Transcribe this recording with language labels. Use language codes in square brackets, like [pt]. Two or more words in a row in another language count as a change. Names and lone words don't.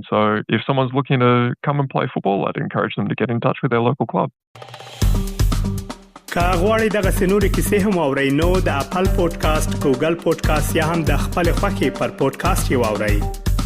[en] So if someone's looking to come and play football, I'd encourage them to get in touch with their local club. [ps] که غواړئ دغه سنوري کیسې هم اورئ نو د خپل پودکاسټ، ګوګل پودکاسټ یا هم د خپل خوښي پر پودکاسټ یو اورئ.